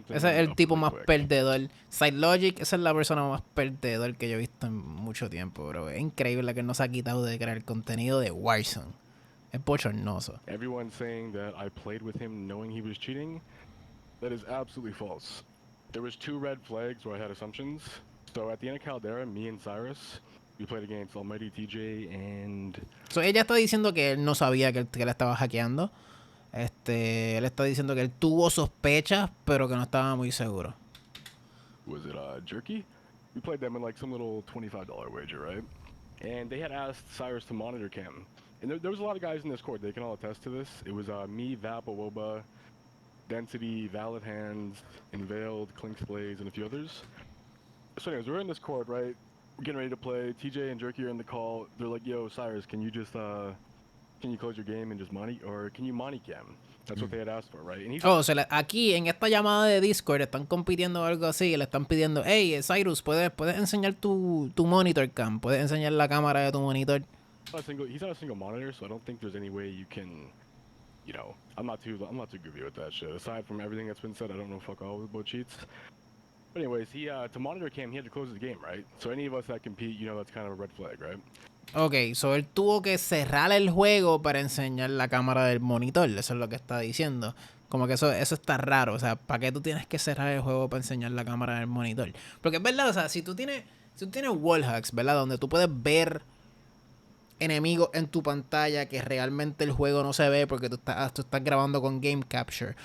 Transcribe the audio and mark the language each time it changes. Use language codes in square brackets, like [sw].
[es] Ese es el tipo más perdedor. SideLogic, esa es la persona más perdedor que yo he visto en mucho tiempo, bro. Es increíble que él no se ha quitado de crear contenido de Warzone. Es bochornoso. [en] Everyone saying that I played with him knowing he was cheating, that is absolutely false. There was 2 red flags where I had assumptions. So at the end of Caldera, me and Cyrus, we played against Almighty TJ and... [es] So ella está diciendo que él no sabía que él estaba hackeando. Él está diciendo que él tuvo sospechas, pero que no estaba muy seguro. [en] Was it Jerky? We played them in like some little $25 wager, right? And they had asked Cyrus to monitor cam. And there was a lot of guys in this court, they can all attest to this. It was me, Vap, Awoba, Density, Valid Hands, Inveiled, Clinks Blaze, and a few others. So anyways, we're in this court, right? We're getting ready to play. TJ and Jerky are in the call. They're like, yo, Cyrus, can you just, can you close your game and just money? Or can you money cam? That's what they had asked for, right? And he's [es] aquí en esta llamada de Discord están compitiendo o algo así. Le están pidiendo, hey, Cyrus, ¿puedes enseñar tu monitor cam? ¿Puedes enseñar la cámara de tu monitor? [en] He's not a single monitor, so I don't think there's any way you can, you know, I'm not too goofy with that shit. Aside from everything that's been said, I don't know fuck all about cheats. But anyways, he to monitor cam, he had to close the game, right? So any of us that compete, you know, that's kind of a red flag, right? [es] Ok, so él tuvo que cerrar el juego para enseñar la cámara del monitor. Eso es lo que está diciendo. Como que eso está raro. O sea, ¿para qué tú tienes que cerrar el juego para enseñar la cámara del monitor? Porque es verdad, o sea, si tú tienes wallhacks, ¿verdad? Donde tú puedes ver enemigos en tu pantalla que realmente el juego no se ve porque tú estás grabando con Game Capture.